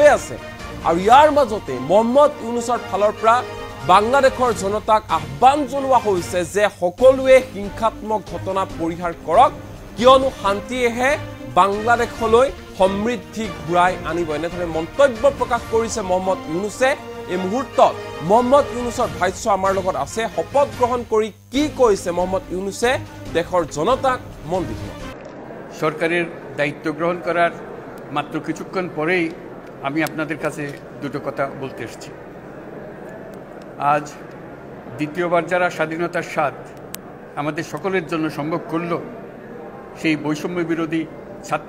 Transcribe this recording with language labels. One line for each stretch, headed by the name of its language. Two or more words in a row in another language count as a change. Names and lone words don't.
Assamese: আছে আৰু ইয়াৰ মাজতে মোহাম্মদ ইউনুছৰ ফালৰ পৰা বাংলাদেশৰ জনতাক আহ্বান জনোৱা হৈছে যে সকলোৱে হিংসাত্মক ঘটনা পৰিহাৰ কৰক কিয়নো শান্তিয়েহে বাংলাদেশলৈ সমৃদ্ধি ঘূৰাই আনিব এনেধৰণে মন্তব্য প্ৰকাশ কৰিছে মোহাম্মদ ইউনুছে এই মুহূৰ্তত মোহাম্মদ ইউনুছৰ ভাষ্য আমাৰ লগত আছে শপত গ্ৰহণ কৰি কি কৈছে মোহাম্মদ ইউনুছে দেশৰ জনতাক মন দিব
Bangla: সরকারের দায়িত্ব গ্রহণ করার মাত্র কিছুক্ষণ পরেই আমি আপনাদের কাছে দুটো কথা বলতে এসেছি আজ দ্বিতীয়বার যারা স্বাধীনতার স্বাদ আমাদের সকলের জন্য সম্ভব করল সেই বৈষম্য বিরোধী ছাত্র